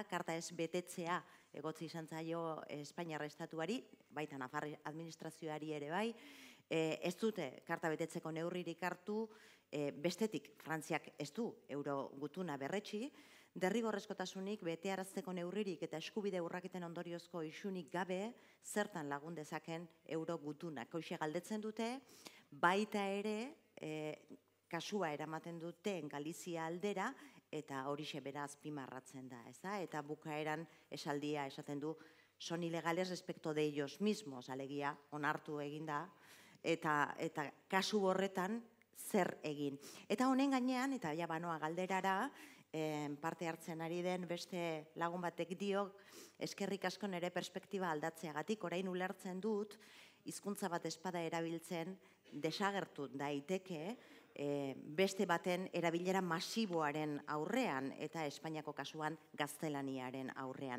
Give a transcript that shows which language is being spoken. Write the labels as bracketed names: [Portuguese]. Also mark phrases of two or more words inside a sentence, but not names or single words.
[Basque] Karta ez betetzea egotzi izan zaio Espainiar Estatuari, baita Nafar administrazioari ere bai, ez dute karta betetzeko neurririk hartu, bestetik Frantziak ez du euro gutuna berretsi, derrigorrezkotasunik betearazteko neurririk eta eskubide urraketen ondoriozko isunik gabe zertan lagun dezaken euro gutunak. Hoxe galdetzen dute, baita ere kasua eramaten dute Galizia aldera eta horixe bera azpimarratzen da, ez da? Eta bukaeran esaldia esaten du, [Spanish] son ilegales respecto de ellos mismos, [Basque] alegia onartu egin da, eta kasu horretan zer egin. Eta honen gainean, eta ja banoa galderara, parte hartzen ari den beste lagun batek dio, eskerrik asko nere perspektiba aldatzeagatik, orain ulertzen dut, hizkuntza bat espada erabiltzen desagertu daiteke, beste baten erabilera masiboaren aurrean, eta Espainiako kasuan gaztelaniaren aurrean.